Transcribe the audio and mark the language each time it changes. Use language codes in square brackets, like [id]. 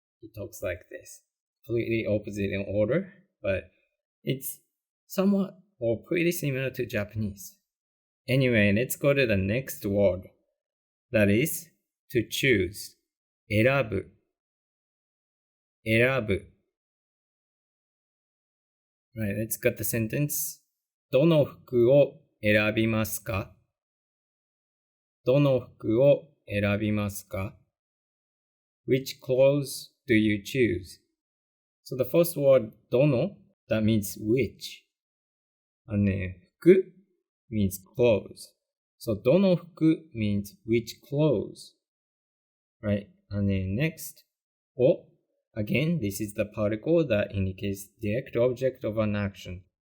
[en] He talks like this. Completely opposite in order, but it's somewhat or pretty similar to Japanese. Anyway, let's go to the next word. That is to choose. 選ぶ 選ぶ Right, let's get the sentence. [ja] どの服を選びますかどの服を選びますか Which clothes do you choose? [en] So the first word, どの that means which. And then 服 means clothes. So どの服 means which clothes. Right? And then next, を again, this is the particle that indicates direct object of an action.